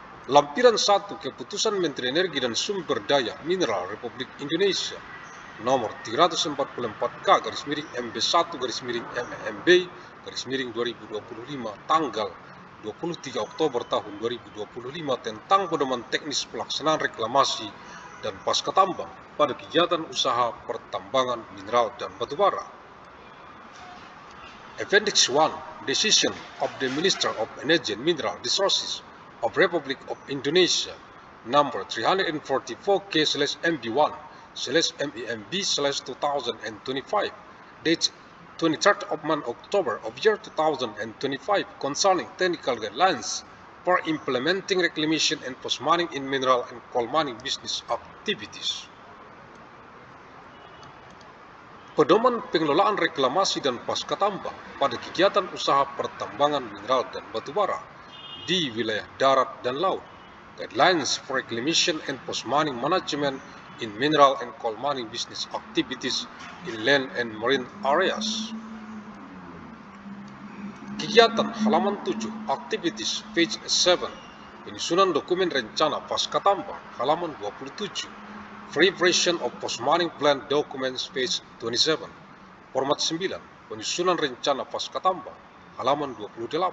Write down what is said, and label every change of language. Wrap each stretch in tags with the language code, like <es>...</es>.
<id>Lampiran 1 Keputusan Menteri Energi dan Sumber Daya Mineral Republik Indonesia nomor 344K/MB1/MEMB/2025 tanggal 23 Oktober tahun 2025 tentang pedoman teknis pelaksanaan reklamasi dan pasca tambang pada kegiatan usaha pertambangan mineral dan batubara.</id> <en>Appendix 1 Decision of the Minister of Energy and Mineral Resources of Republic of Indonesia number 344K/MB1/MEMB/2025 date 23rd of month October of year 2025 concerning technical guidelines for implementing reclamation and post-mining in mineral and coal mining business activities.</en> <id>Pedoman pengelolaan reklamasi dan pasca tambang pada kegiatan usaha pertambangan mineral dan batubara di wilayah darat dan laut.</id> <en>Guidelines for reclamation and post-mining management in mineral and coal mining business activities in land and marine areas.</en> <id>Kegiatan halaman 7,</id> <en>Activities, page 7,</en> <id>penyusunan dokumen rencana pasca tambang, halaman 27,</id> <en>Free version of post-mining plan documents, page 27,</en> <id>Format 9, penyusunan rencana pasca tambang, halaman 28,</id>